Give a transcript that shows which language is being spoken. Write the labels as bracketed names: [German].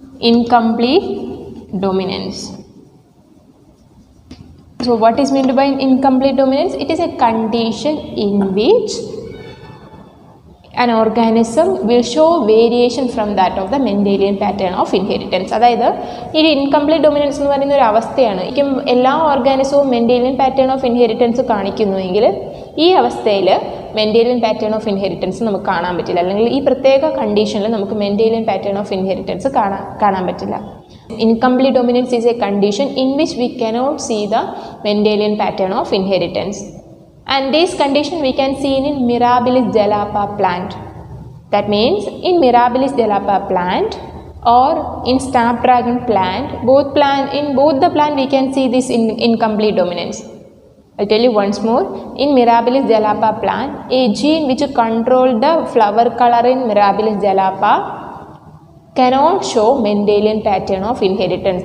[English] Incomplete dominance. So what is meant by incomplete dominance? It is a condition in which an organism will show variation from that of the Mendelian pattern of inheritance. [Malayalam] അതായത് ഈ incomplete dominance എന്ന് പറയുന്ന ഒരു അവസ്ഥയാണ്. എല്ലാ ഓർഗാനിസവും Mendelian pattern of inheritance കാണിക്കുന്നുവെങ്കിൽ ഈ അവസ്ഥയിൽ Mendelian pattern of inheritance നമുക്ക് കാണാൻ പറ്റില്ല, അല്ലെങ്കിൽ ഈ പ്രത്യേക കണ്ടീഷനിൽ നമുക്ക് മെൻഡേലിയൻ പാറ്റേൺ ഓഫ് ഇൻഹെറിറ്റൻസ് കാണാൻ പറ്റില്ല. [English] Incomplete dominance is a condition in which we cannot see the Mendelian pattern of inheritance. And this condition we can see in Mirabilis jalapa plant. That means in Mirabilis jalapa plant or in snapdragon plant, in both the plant we can see this incomplete dominance. I'll tell you once more. In Mirabilis jalapa plant, a gene which control the flower color in Mirabilis jalapa cannot show Mendelian pattern of inheritance.